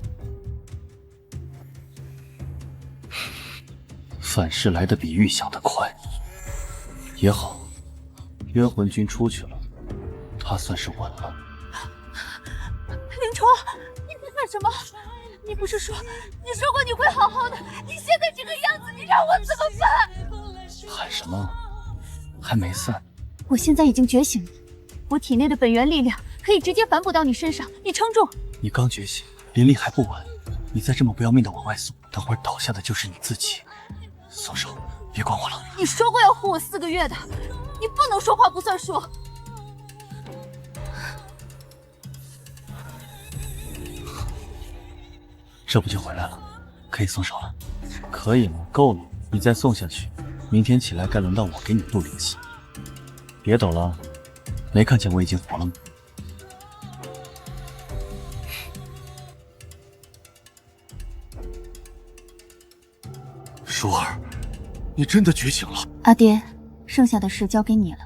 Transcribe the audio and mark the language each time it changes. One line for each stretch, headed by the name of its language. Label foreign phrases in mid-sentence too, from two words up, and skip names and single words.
Chinese: 反噬來得比預想的快，也好，冤魂君出去了，他算是穩了。林冲，你在幹什麼？你不是說過你會好好的，你現在這個樣子，你讓我怎麼辦？喊什麼？還沒散。我現在已經覺醒了，我體內的本源力量可以直接反哺到你身上，你撐住。你剛覺醒，靈力還不穩，你再這麼不要命的往外送，等會兒倒下的就是你自己。鬆手，別管我了。你說過要護我4個月的，你不能說話不算數。這不就回來了？可以鬆手了。可以了，夠了，你再送下去，明天起來該輪到我給你渡靈氣。別抖了，沒看見我已經活了嗎？舒兒，你真的覺醒了。阿爹，剩下的事交給你了。